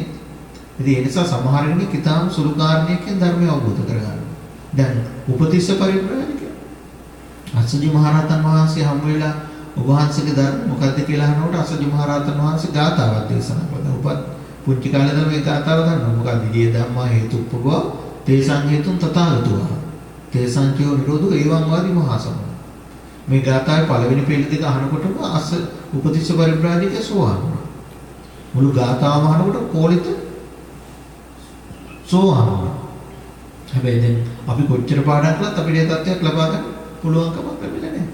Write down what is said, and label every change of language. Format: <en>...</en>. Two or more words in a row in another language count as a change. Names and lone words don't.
<si>ඉතින් ඒ නිසා සමහර කෙනෙක් ඊටාම් සුළු කාරණයකින් ධර්මය අවබෝධ කරගන්නවා. දැන් උපතිස්ස පරිබ්‍රාජක අසජි මහරහතන් වහන්සේ හම් වෙලා ඔබ වහන්සේගේ ධර්ම මොකද්ද කියලා අහනකොට අසජි මහරහතන් වහන්සේ ගාථාවක් දේශනා කළා. ඔබත් පුංචි කාලේ ඉඳන් මේ ගාථාව ගන්නවා. මොකද්ද?</si> <pi>"දී ධම්මා හේතුප්පව තේසං හේතුන් තථාගතෝ. තේසං චෝ නිරෝධෝ එවං වාදි මහා සමන."</pi> <si>මේ ගාථාවේ පළවෙනි පෙළ දෙක අහනකොටම අස උපතිස්ස පරිබ්‍රාජක සෝවාන් වුණා. මුළු ගාථාවම අහනකොට කෝලිත සෝවාන් වුණා. හැබැයි දැන් අපි කොච්චර පාඩම් කළත් අපිට ඒ තත්ත්වයක් ලබා ගන්න පුළුවන්කමක් ලැබෙලා නැහැ.</si>